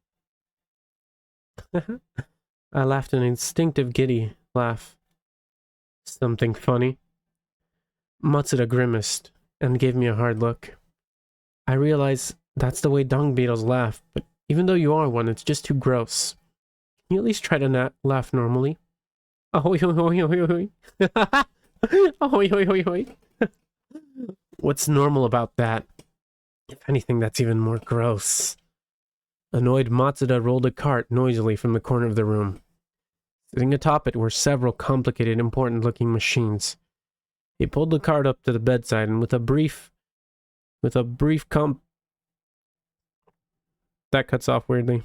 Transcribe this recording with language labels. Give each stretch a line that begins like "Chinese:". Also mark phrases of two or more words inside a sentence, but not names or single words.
English: I laughed an instinctive giddy laugh. Something funny? Matsuda grimaced and gave me a hard look. I realize that's the way dung beetles laugh, but even though you are one, it's just too gross. Can you at least try to laugh normally? Ahoy, hoy, hoy, hoy, hoy. Ahoy, hoy, hoy, hoy. What's normal about that? If anything, that's even more gross. Annoyed, Matsuda rolled a cart noisily from the corner of the room. Sitting atop it were several complicated, important-looking machines. He pulled the cart up to the bedside, and with a brief that cuts off weirdly.